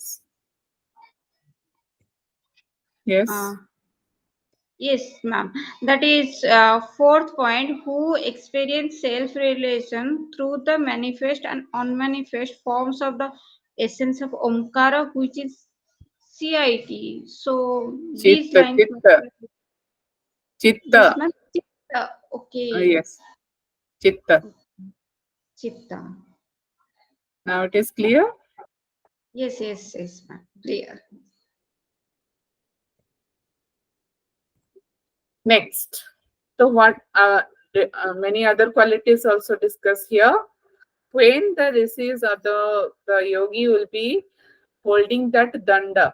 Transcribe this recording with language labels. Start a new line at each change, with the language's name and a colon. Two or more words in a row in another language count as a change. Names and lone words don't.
English: Uh, yes, ma'am. That is fourth point. Who experience self-realization through the manifest and unmanifest forms of the essence of Omkara, which is CIT. So these Chitta, lines. chitta, Yes, chitta. ma'am. Chitta. Okay. Yes, chitta. Chitta. Now it is clear. Yes, ma'am. Clear. Next, so what many other qualities also discussed here. When the rishis or the yogi will be holding that danda.